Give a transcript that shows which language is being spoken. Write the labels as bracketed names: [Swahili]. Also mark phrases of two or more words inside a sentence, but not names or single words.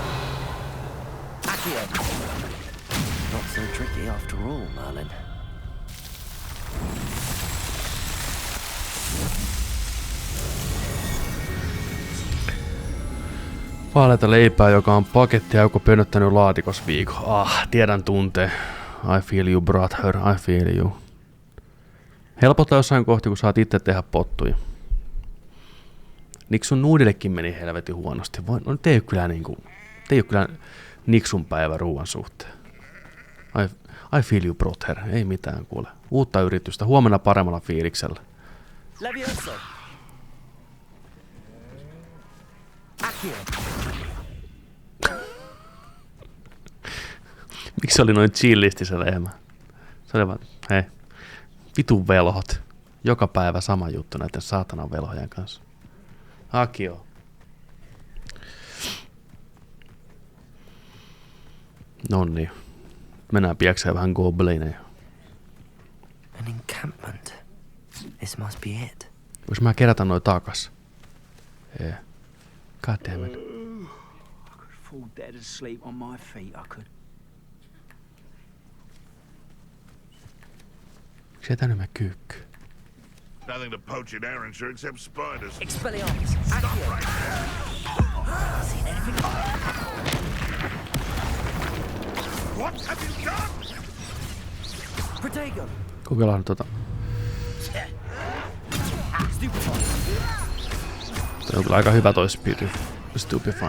[English] Accio. Not so tricky after all, Merlin. [Finnish] Vaaleita leipää, joka on paketti ja joku pönöttänyt laatikossa viikon. Tiedän tunteen. [English] I feel you, brother. I feel you. [Finnish] Helpottaa jossain kohti, kun saat itse tehdä pottuja. Niksun nuudillekin meni helvetin huonosti. No nyt ei ole kyllä Niksun päivä ruuan suhteen. [English] I feel you, brother. [Finnish] Ei mitään kuule. Uutta yritystä. Huomenna paremmalla fiiliksellä. Levioso. Accio. Miksi se oli noin chillisti se lehmä? Se oli vaan, hei, vitun velhot. Joka päivä sama juttu näiden saatanan velhojen kanssa. Akio. Nonni. Mennään piäkseen vähän goblineja. [English] An encampment. This must be it. [Finnish] Vois mä kerätä noi takas? [English] Yeah. God damn it. I could fall dead asleep on my feet, I could. [Finnish] Miksi ei tänne mene kyykky? [English] Nothing to poach in Arrowshire except spiders. Expelliarmus. Accio. Right there. Seen anything? What have you done? Protego. [Finnish] Kokeillaan tota. Toi on kyllä aika hyvä toi Stupefy.